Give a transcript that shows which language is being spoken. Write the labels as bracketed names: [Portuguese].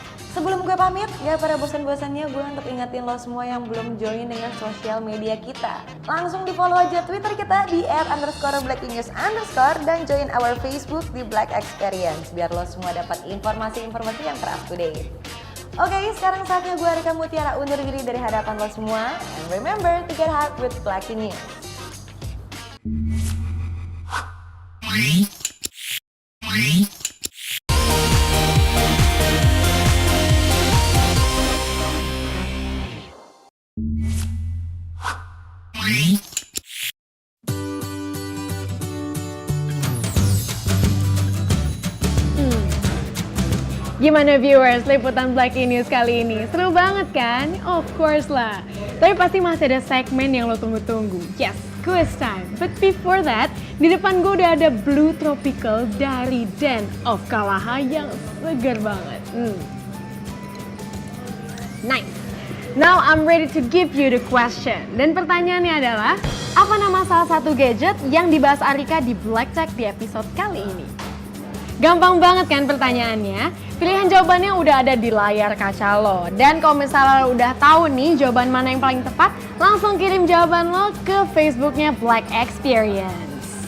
[Indonesian] Sebelum gue pamit, gak pada bosan-bosannya gue untuk ingetin lo semua yang belum join dengan sosial media kita. Langsung di follow aja Twitter kita di @_blacknews_ dan [English] join our Facebook [Indonesian] di Black Experience biar lo semua dapat informasi-informasi yang ter-up to date. Oke, sekarang saatnya gue Arika Mutiara undur diri dari hadapan lo semua. [English] And remember to get hot with Black News. [Indonesian] Gimana viewers, liputan Blacky News kali ini? Seru banget kan? [English] Of course [Indonesian] lah. Tapi pasti masih ada segmen yang lo tunggu-tunggu. [English] Yes, quiz time. But before that, [Indonesian] di depan gue udah ada Blue Tropical dari Den of Kalaha yang segar banget. [English] Nice. Now I'm ready to give you the question. [Indonesian] Dan pertanyaannya adalah, apa nama salah satu gadget yang dibahas Arika di Black Tech di episode kali ini? Gampang banget kan pertanyaannya? Pilihan jawabannya udah ada di layar kaca lo. Dan kalau misalnya lo udah tahu nih jawaban mana yang paling tepat, langsung kirim jawaban lo ke Facebooknya Black Experience.